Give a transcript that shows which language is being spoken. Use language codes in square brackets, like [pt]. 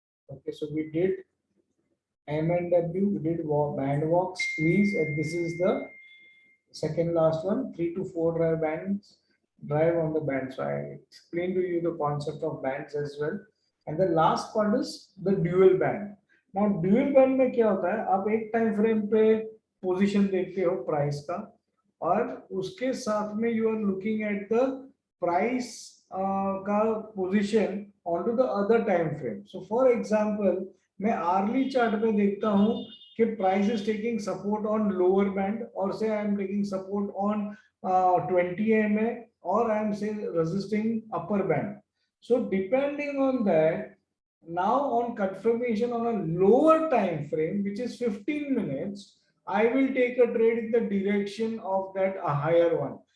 [en] Okay, so we did M and W, we did band walk, squeeze, and this is the second last one, 3 to 4 drive bands, drive on the band. So I explained to you the concept of bands as well. And the last part is the dual band. [hi] Now dual band में क्या होता है, आप एक time frame पे position देखते हो price का, और उसके साथ में [en] you are looking at the price [hi] का position onto the other time frame. [en] So for example, [hi] मैं hourly chart पे देखता हूँ कि [en] price is taking support on lower band, or say I am taking support on 20 EMA, or I am say resisting upper band. So depending on that, now on confirmation on a lower time frame, which is 15 minutes, I will take a trade in the direction of that a higher one.